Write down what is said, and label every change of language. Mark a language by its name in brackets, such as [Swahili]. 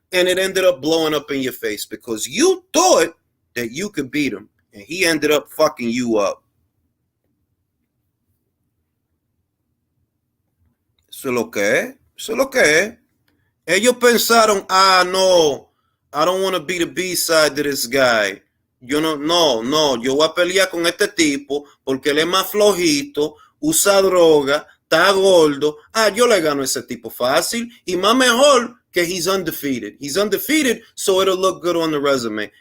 [English] And it ended up blowing up in your face because you thought that you could beat him. And he ended up fucking you up. [Spanish] Eso es lo que es. Eso es lo que es. Ellos pensaron, no, [English] I don't want to be the B-side to this guy. [Spanish] Yo no, yo voy a pelear con este tipo porque él es más flojito, usa droga, está gordo. Yo le gano a ese tipo fácil y más mejor que [English] he's undefeated. He's undefeated, so it'll look good on the resume.